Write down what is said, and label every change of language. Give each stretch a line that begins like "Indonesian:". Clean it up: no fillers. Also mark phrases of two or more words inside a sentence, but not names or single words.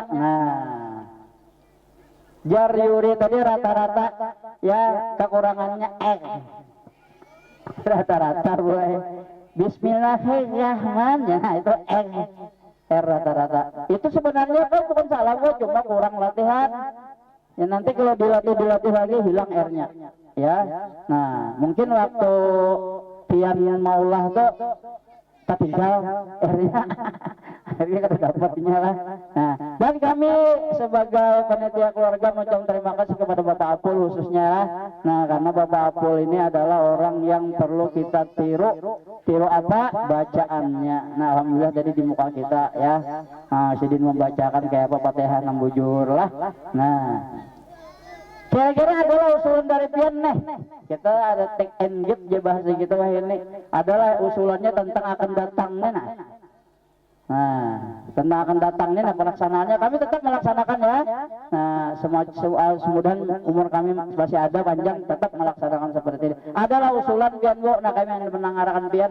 Banjar: Nah, jar Yuri tadi rata-rata ya kekurangannya rata-rata boy.
Arabic: Bismillahirrahmanirrahim.
Indonesian: Nah, itu rata-rata. Itu sebenarnya kan bukan salah gue, cuma kurang latihan. Ya nanti kalau dilatih lagi hilang R-nya. Ya.
Banjar: Nah, mungkin waktu pian maulah tuh ketinggal R-nya. Akhirnya kada dapatnya lah. Nah,
Indonesian: dan kami sebagai panitia keluarga mengucapkan terima kasih kepada Bapak Apul khususnya lah. Nah, karena Bapak Apul ini adalah orang yang perlu kita tiru apa bacaannya. Nah, alhamdulillah jadi di muka kita ya.
Banjar: Nah, Sidin membacakan kayak apa Fatihah 6 bujur lah. Nah, kira-kira adalah usulan dari pian nih.
Indonesian: Kita ada
English: take and give
Indonesian: ya bahasa gitu lah ini. Adalah usulannya tentang akan datangnya Nah, tentang akan datangnya pelaksanaannya kami tetap melaksanakan ya.
Banjar: Nah, semudahan umur kami masih ada panjang tetap melaksanakan seperti ini. Adalah usulan pian Bu, nah kami yang mendengarkan pian.